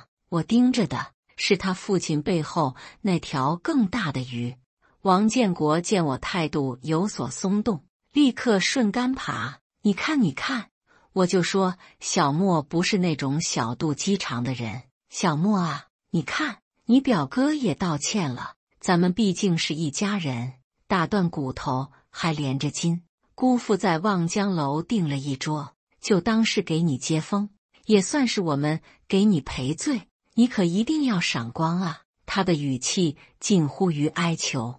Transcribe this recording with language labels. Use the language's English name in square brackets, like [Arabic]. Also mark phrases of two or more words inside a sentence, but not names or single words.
[Chinese] 我盯着的是他父親背後那條更大的魚。王建國見我態度有所鬆動，立刻順杆爬。你看，你看，我就說小莫不是那種小肚雞腸的人。小莫啊，你看，你表哥也道歉了，咱們畢竟是一家人，打斷骨頭還連着筋。姑父在望江樓訂了一桌，就當是給你接風，也算是我們給你賠罪，你可一定要賞光啊。他的語氣近乎於哀求。